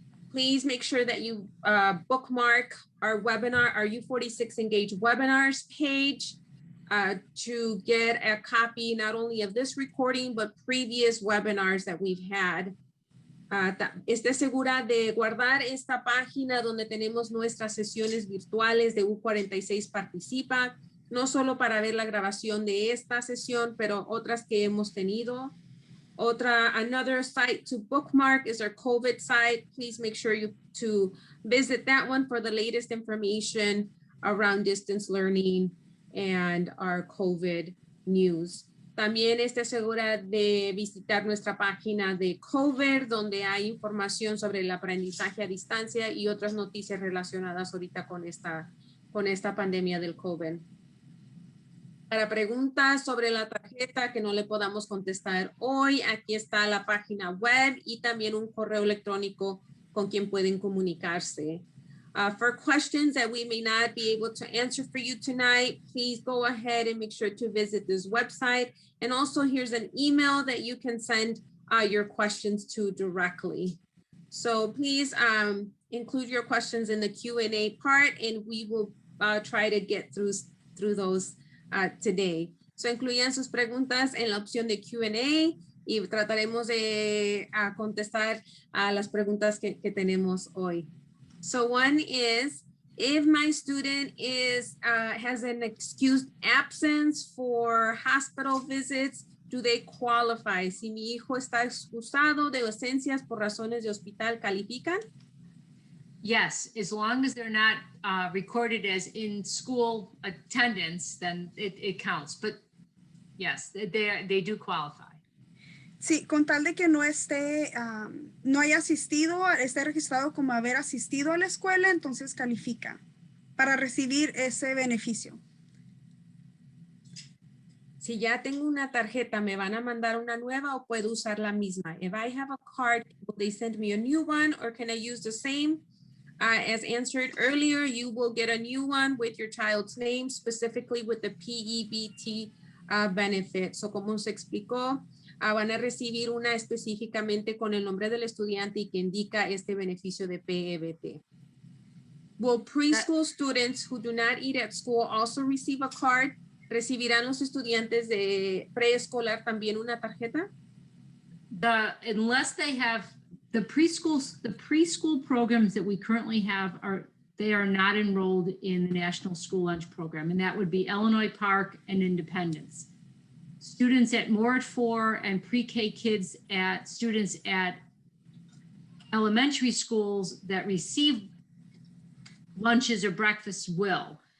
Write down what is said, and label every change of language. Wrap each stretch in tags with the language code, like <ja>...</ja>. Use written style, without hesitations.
<en>Please make sure that you bookmark our webinar, our U46Engage webinars page to get a copy not only of this recording, but previous webinars that we've had.</en> <es>Esté segura de guardar esta página donde tenemos nuestras sesiones virtuales de U46Participa, no solo para ver la grabación de esta sesión, pero otras que hemos tenido.</es> <en>Another site to bookmark is our COVID site. Please make sure to visit that one for the latest information around distance learning and our COVID news.</en> <es>También esté segura de visitar nuestra página de COVID, donde hay información sobre el aprendizaje a distancia y otras noticias relacionadas ahorita con esta pandemia del COVID. Para preguntas sobre la tarjeta que no le podamos contestar hoy, aquí está la página web y también un correo electrónico con quien pueden comunicarse.</es> <en>For questions that we may not be able to answer for you tonight, please go ahead and make sure to visit this website. And also here's an email that you can send your questions to directly. So please include your questions in the Q&A part, and we will try to get through those today.</en> <es>So incluyan sus preguntas en la opción de Q&A y trataremos de contestar a las preguntas que tenemos hoy.</es> <en>So one is, if my student has an excused absence for hospital visits, do they qualify?</en> <es>Si mi hijo está excusado de ausencias por razones de hospital, ¿califican?</es> <en>Yes, as long as they're not recorded as in school attendance, then it counts. But yes, they do qualify.</en> <es>Sí, con tal de que no esté, no haya asistido, esté registrado como haber asistido a la escuela, entonces califica para recibir ese beneficio. Si ya tengo una tarjeta, ¿me van a mandar una nueva o puedo usar la misma?</es> <en>If I have a card, will they send me a new one or can I use the same? As answered earlier, you will get a new one with your child's name, specifically with the P-EBT benefit.</en> <es>So como se explicó, van a recibir una específicamente con el nombre del estudiante y que indica este beneficio de P-EBT.</es> <en>Will preschool students who do not eat at school also receive a card?</en> <es>¿Recibirán los estudiantes de preescolar también una tarjeta?</es> <en>Unless they have the preschool programs that we currently have they are not enrolled in the National School Lunch Program, and that would be Illinois Park and Independence. Students at More at 4 and pre-K students at elementary schools that receive lunches or breakfasts will.</en>